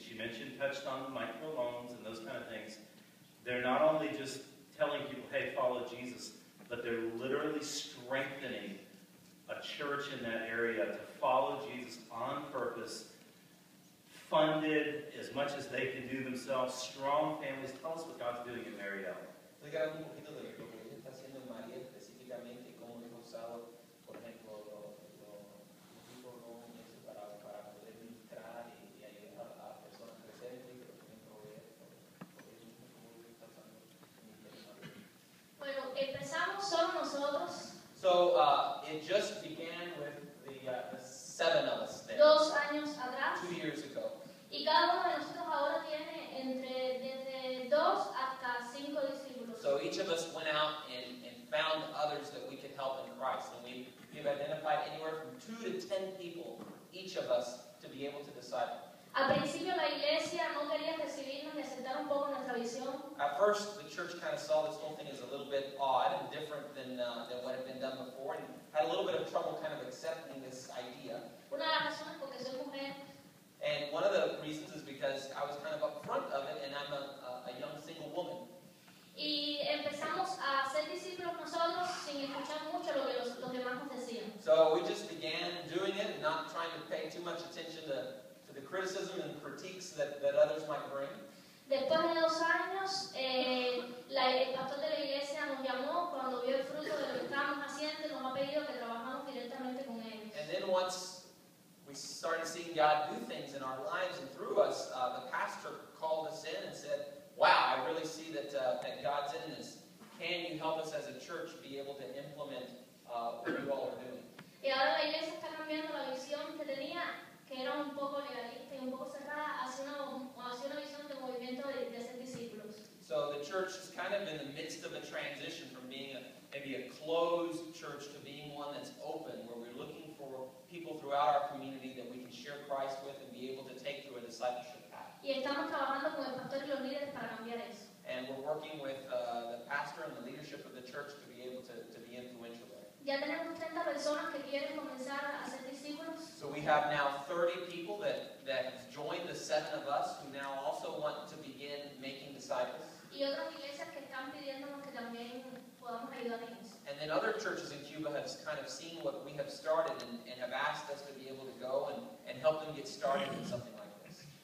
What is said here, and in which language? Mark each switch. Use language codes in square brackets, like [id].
[en] She touched on the microloans and those kind of things. They're not only just telling people, hey, follow Jesus, but they're literally strengthening a church in that area to follow Jesus on purpose, funded as much as they can do themselves, strong families. Tell us what God's doing in Mariel. [es] Explicar un poquito de lo que ella está haciendo en María, específicamente cómo hemos usado, por ejemplo, los microloans para poder ministrar y ayudar a personas a crecer en Cristo, pero también proveer por ellos mismos, como Dios está usando el ministerio. Bueno, [en] So it just began with the 7 of us there, [es] 2 años atrás. [en] 2 years ago. [es] Y cada uno de nosotros ahora tiene desde 2 hasta 5 discípulos. [en] So each of us went out and found others that we could help in Christ. And we've identified anywhere from 2 to 10 people, each of us, to be able to disciple. [es] Al principio la iglesia no quería recibirnos y aceptar un poco nuestra visión. [en] At first, the church kind of saw this whole thing as a little bit odd and different than what had been done before, and had a little bit of trouble kind of accepting this idea. [es] Una de las razones porque soy mujer. [en] And one of the reasons is because I was kind of upfront of it, and I'm a young single woman. [es] Y empezamos a ser discípulos nosotros sin escuchar mucho lo que los demás nos decían. [en] So we just began doing it and not trying to pay too much attention to the criticism and critiques that others might bring. [es] Después de 2 años, el pastor de la iglesia nos llamó cuando vio el fruto de lo que estábamos haciendo y nos ha pedido que trabajamos directamente con él. [en] And then once we started seeing God do things in our lives and through us, the pastor called us in and said, "Wow, I really see that God's in this. Can you help us as a church be able to implement what you all are doing?" [es] Y ahora la iglesia está cambiando la visión que tenía, que era un poco legalista y un poco cerrada, hacia una visión de movimiento de ser discípulos. [en] So the church is kind of in the midst of a transition from being maybe a closed church to being one that's open, where we're looking for people throughout our community that we can share Christ with and be able to take through a discipleship path. [es] Y estamos trabajando con el pastor y los líderes para cambiar eso. [en] And we're working with the pastor and the leadership of the church to be able to be influential there. [es] Ya tenemos 30 personas que quieren comenzar a ser discípulos. [en] So we have now 30 people that have joined the 7 of us who now also want to begin making disciples. [es] Y otras iglesias que están pidiéndonos que también podamos ayudar en eso. [en] And then other churches in Cuba have kind of seen what we have started and have asked us to be able to go and help them get started in something like this.